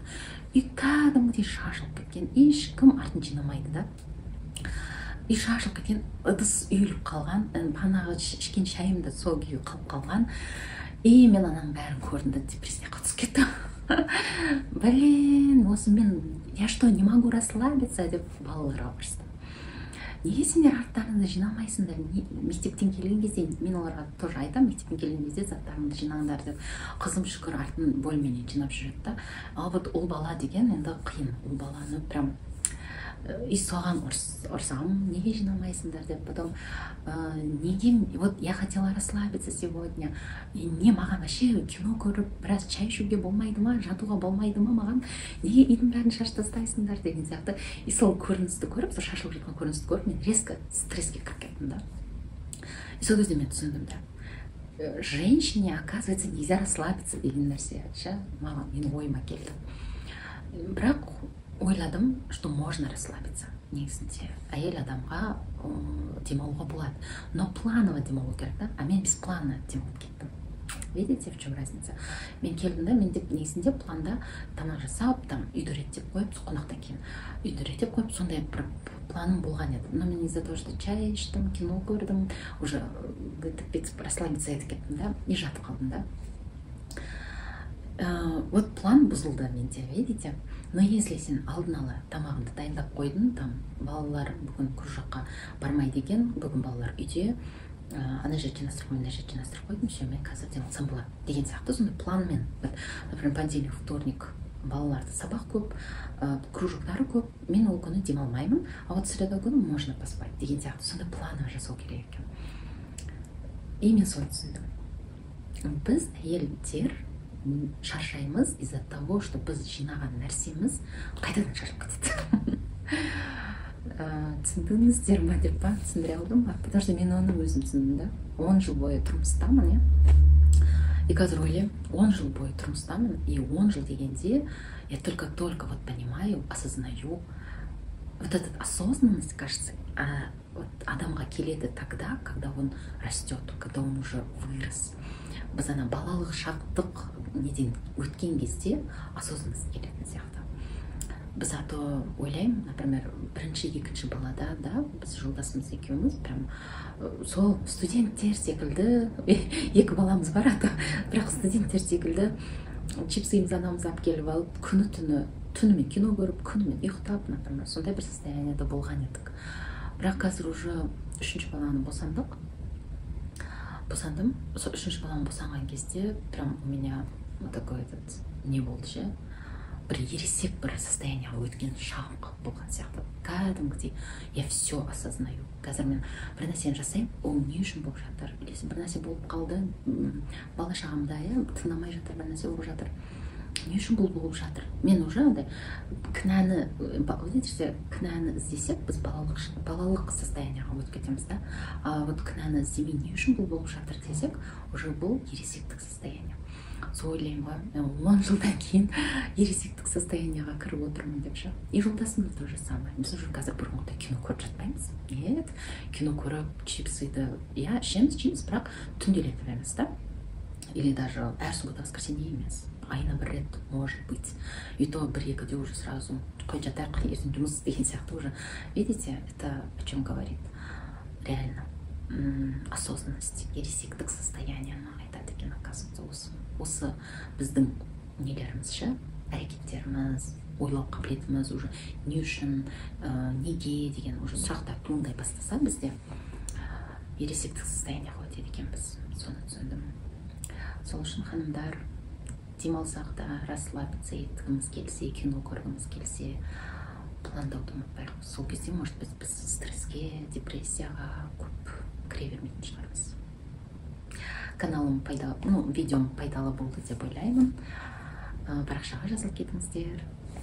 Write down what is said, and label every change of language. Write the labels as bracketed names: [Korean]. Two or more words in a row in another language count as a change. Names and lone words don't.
[Kazakh] Үй кәдімгідей шашылып кеткен, ешкім артын жинамайды да. Үй шашылып кеткен, ыдыс үйіліп қалған, бағанағы ішкен шайымда сол күйі қалып қалған. И мен ананың бәрін көрдім да, депрессияға түсіп кеттім. Блин, осы мен, [Russian] я что, не могу расслабиться [Kazakh] деп балаларға барыстым. Неге сендер арттарыңды жинамайсыңдар? Мектептен келген кезде, мен оларға тоже айтам, мектептен келген кезде заттарыңды жинаңдар деп. Қызым шүкір артын бөлменен жинап жүреді да. [Russian] А вот [Kazakh] ол бала деген енді қиын. Ол баланы прям и соған ұрсам, неге жинамайсыңдар деп. Потом неге, [Russian] вот я хотела расслабиться сегодня. [Kazakh] Не маған вообще кино көріп, біраз чай ішуге болмайды ма, жатуға болмайды ма маған? Неге үйдің бәрін шашып тастайсыңдар деген сияқты. И сол көріністі көріп, сол шашылып жатқан көріністі көріп, мен резко стресске кіріп кеттім да. И сол кезде мен түсіндім да. [Russian] Женщине, оказывается, нельзя расслабиться [Kazakh] деген нәрсе. Маған, менің ойыма келді. Бірақ ойладым, [Russian] что можно расслабиться. [Kazakh] Негізінде әйел адамға демалуға болады. [Russian] Но планово [Kazakh] демалу керек да, а мен беспланно демалып кеттім. [Russian] Видите, в чем разница? [Kazakh] Мен келдім да, мен деп негізінде планда тамақ жасап, там үйді реттеп қойып, қонақтан кейін үйді реттеп қойып, сондай бір планым болған еді. Но мен [Russian] из-за того, что [Kazakh] чай іштім, кино көрдім, [Russian] уже расслабиться [Kazakh] етіп кеттім да, и жатып қалдым да. Вот план бұзылды менде, [Russian] видите? Но если [Kazakh] сен алдын ала тамағыңды дайындап қойдың, там балалар бүгін кружокқа бармайды екен, бүгін балалар үйде, ана жер жинастырып, мына жер жинастырып қойдым, все, мен қазір демалсам болады деген сияқты сондай планмен. [Russian] Например, понедельник, вторник [Kazakh] балаларды сабақ көп, кружоктары көп, мен ол күні демалмаймын, [Russian] а вот среда [Kazakh] күні [Russian] можно поспать [Kazakh] деген сияқты сондай планы жасау керек екен. И мен солай түсіндім. Біз әйелдер шаршаймыз [Russian] из-за того, что [Kazakh] біз жинаған нәрсеміз қайтадан шаршап кетеді. Түсіндіңіздер ма деп па, түсіндіре алдым ба? [Russian] Потому что [Kazakh] мен оны өзім түсіндім да. 10 жыл бойы тұрмыстамын, иә. И қазір ойлаймын, 10 жыл бойы тұрмыстамын, и 10 жыл дегенде [Russian] я только вот понимаю, осознаю. Вот эта осознанность, кажется, вот [Kazakh] адамға келеді [Russian] тогда, когда он растет, когда он уже вырос. [Kazakh] Біз ана балалық шақтық неден өткен кезде осознанность келетін сияқты. Біз ато ойлаймын, например, бірінші екінші балада, да, біз жолдасымыз екеуміз прям сол студенттер секілді, екі баламыз бар ата, бірақ студенттер секілді чипсымыз анамыз алып келіп алып, түнімен кино көріп, күнімен ұйықтап, например, сондай бір состояниеда болған едік. Бірақ қазір уже үшінші баланы босандым. Үшінші баланы босанған кезде [Russian] прям у меня вот такой этот [Kazakh] не болды ше. Бір ересек бір состояниеға өткен шағым болған сияқты. Кәдімгідей [Russian] я все осознаю. [Kazakh] Қазір мен бір нәрсені жасаймын, ол не үшін болып жатыр? Или бір нәрсе болып қалды, бала шағамда, тыңдамай жатыр, бір нәрсе болып жатыр. Не үшін бұл болып жатыр? Мен уже андай кінәні іздесек, біз балалық состояниеға өтіп кетеміз да. [Russian] А вот [Kazakh] кінәні іздемей не үшін бұл болып жатыр десек, уже бұл ересектік состояние. Сол ойлаймын ғой, 10 жылдан кейін ересектік состояниеға кіріп отырмын деп ше. И жолдасымыз [Russian] тоже самое. [Kazakh] Біз уже қазір бұрынғыдай кино көріп жатпаймыз. Нет, кино көріп, чипсыды, ішеміз, бірақ түнделетіп емес да. [Russian] Или даже [Kazakh] әр [Russian] суббота воскресенье [Kazakh] емес. Айына бір рет, [Russian] может быть. [Kazakh] И то бір-екіде [Russian] уже сразу [Kazakh] қой жатайық, ертең жұмыс деген сияқты уже. [Russian] Видите, это о чем говорит? Реально. Осознанность, [Kazakh] ересектік состояниені айтады екен, оказывается, осы біздің нелеріміз ше, әрекеттеріміз, ойлау қабілетіміз уже не үшін, неге деген уже сұрақтар туындай бастаса бізде ересектік состояниеға өтеді екенбіз. Соны түсіндім. Сол үшін ханымдар, демалсақ та, расслабиться еткіміз келсе, кино көргіміз келсе, пландауды ұмытпайық. Сол кезде, [Russian] может быть, [Kazakh] біз стресске, депрессияға көп кіре бермейтін шығармыз. Каналым видеом пайдалы болды деп ойлаймын. Парақшаға жазылып кетіңіздер.